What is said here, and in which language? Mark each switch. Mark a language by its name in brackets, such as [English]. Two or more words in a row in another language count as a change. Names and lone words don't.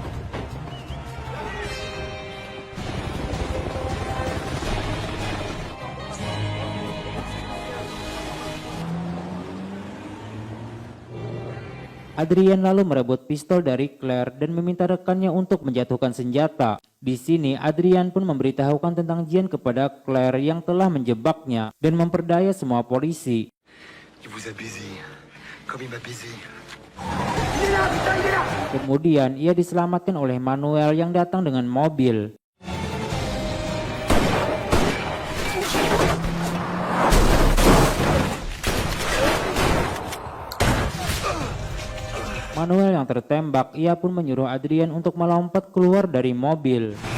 [Indonesian] Adrian lalu merebut pistol dari Claire dan meminta rekannya untuk menjatuhkan senjata. Di sini Adrian pun memberitahukan tentang Jian kepada Claire yang telah menjebaknya dan memperdaya semua polisi. [French] Il vous a baisé, comme il m'a baisé. [Indonesian] Kemudian ia diselamatkan oleh Manuel yang datang dengan mobil. Manuel yang tertembak, ia pun menyuruh Adrian untuk melompat keluar dari mobil.